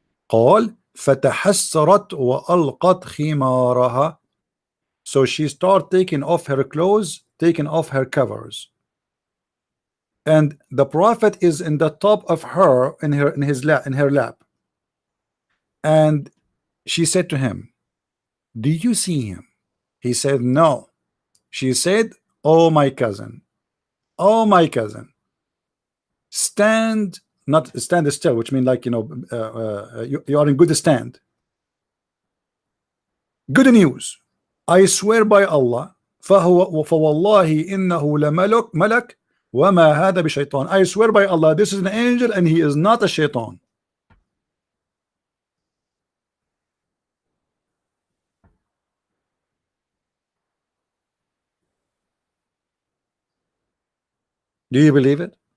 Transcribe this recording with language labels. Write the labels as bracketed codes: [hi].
[ar] قال فتحسرت وألقت خمارها. [en] So she started taking off her clothes, taking off her covers. And the Prophet is in the top of her, in her lap. And she said to him, do you see him? He said, no. She said, oh my cousin, stand, not stand still, which means like, you know, you are in good stand. Good news. I swear by Allah, [ar] فوالله إنه لملك وما هذا بشيطان. [en] I swear by Allah, this is an angel and he is not a shaitan. Do you believe it?